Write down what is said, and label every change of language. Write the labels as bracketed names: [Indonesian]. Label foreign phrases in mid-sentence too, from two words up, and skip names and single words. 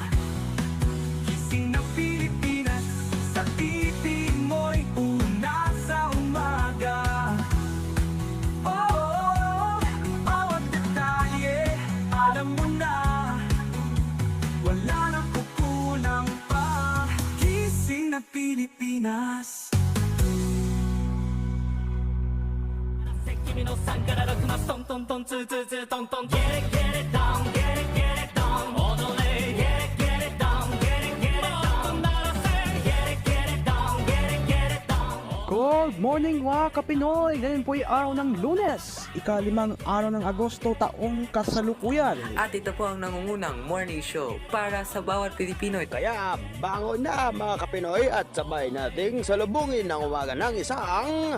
[Filipino] Gising na Pilipinas, sa titig mo'y una sa umaga. Bawat detalye, alam mo na, wala nang kukulang pa. Gising na Pilipinas. [Japanese] 君の3から6マストントントンツーツーツートントン [English] Get it get it down get it get it down [Japanese] 踊れ [English] Get it get it down get it get it down [Japanese] 鳴らせ [English] Get it get it down get it get it down. Good morning [Filipino] mga Kapinoy! Ngayon po ay araw ng Lunes, ika-5 araw ng Agosto, taong kasalukuyan. At ito po ang nangungunang [English] morning show [Filipino] para sa bawat Pilipino. Kaya bangon na mga Kapinoy at sabay nating salubungin ang umaga ng isang